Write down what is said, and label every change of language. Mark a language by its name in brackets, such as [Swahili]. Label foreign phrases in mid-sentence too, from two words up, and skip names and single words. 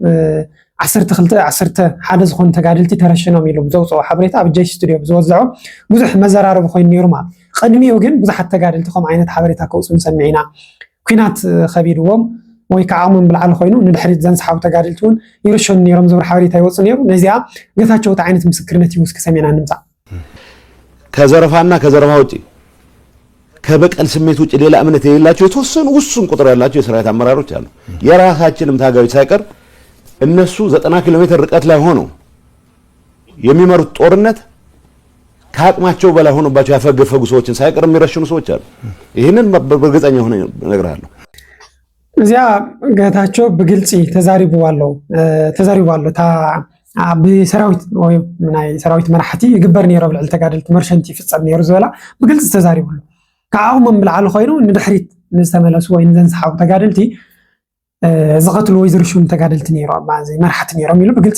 [Tigrinya] 12 ሓደ ዝኾኑ ተጋደልቲ ተረሽኖም ኢሉ ብዘውፅኦ ሓበሬታ ኣብ ጄሽ ስቱድዮ ብዝወዝዖ ብዙሕ መዘራረቢ ኮይኑ ነይሩ ማለት ቅድሚኡ ግን ብዙሓት ተጋደልቲ ከም ዓይነት ሓበሬታ ከውፅኡ ሰሚዕና ኩናት ከቢድዎም ወይ ከዓሙን ብልዓል ኮይኑ ንድሕሪት ዘንስሓቡ ተጋደልቱን ይርሽኑ ነይሮም ዝብል ሓበሬታ ይወፅእ ነይሩ ነዚኣ ገታቸው ዓይነት ምስክርነት ይውስክ ሰሚዕና ንምፃ [Amharic] ከዘረፋና ከዘረፋ ውጪ ከበቀል ስሜት ውጪ ሌላ እምነት የሌላቸው የተወሰኑ ውሱን ቁጥር ያላቸው የሰራዊት አመራሮች አሉ የራሳችንም ታጋዮች ሳይቀር እነሱ 90 ኪሎ ሜትር ርቀት ላይ ሆነው የሚመሩት ጦርነት ከአቅማቸው በላይ ሆኖባቸው ያፈገፈጉ ሰዎችን ሳይቀር የሚረሽኑ ሰዎች አሉ ይሄንን በእርግጠኛ ሆነ እነግራለሁ [Tigrinya] እዚያ ገታቸው በግልጽ ተዛሪበዋለሁ ታ بسراويت ወይ ምናይ ሰራዊት መራሕቲ ይግበር ነይሩ ብልዕል ተጋደልቲ መርሸንቲ ፍጸም ነይሩ ዝበላ ብግልጽ ተዛሪብሉ ከዓውም ብልዓል ኮይኑ ንድሕሪት ንዝተመለሱ ወይ ንዘንስሓቡ ተጋደልቲ ዝቐትሉ ወይ ዝርሽኑ ተጋደልቲ ነይሩ ማዚ መራሕቲ ነይሮም ኢሉ ብግልጽ